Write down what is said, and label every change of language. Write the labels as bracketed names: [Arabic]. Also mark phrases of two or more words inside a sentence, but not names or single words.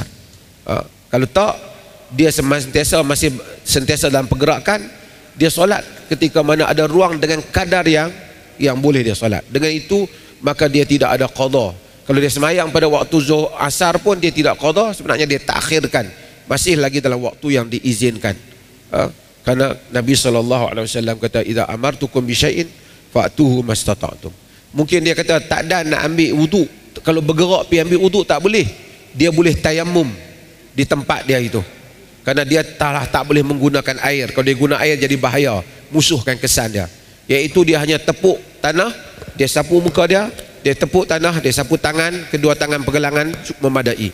[Malay] Kalau tak, dia masih sentiasa dalam pergerakan, dia solat ketika mana ada ruang dengan kadar yang boleh dia solat. Dengan itu maka dia tidak ada qada. Kalau dia semayang pada waktu asar pun dia tidak qada, sebenarnya dia takhirkan, masih lagi dalam waktu yang diizinkan. Karena Nabi SAW kata, [Arabic] "إذا أمرتكم بشيء فأتوه ما استطعتم." [Malay] Mungkin dia kata tak ada nak ambil wuduk, kalau bergerak pergi ambil wuduk tak boleh, dia boleh tayamum di tempat dia itu, kerana dia tak boleh menggunakan air. Kalau dia guna air jadi bahaya, musuhkan kesan dia. Iaitu dia hanya tepuk tanah, dia sapu muka dia tepuk tanah, dia sapu tangan, kedua tangan pergelangan memadai.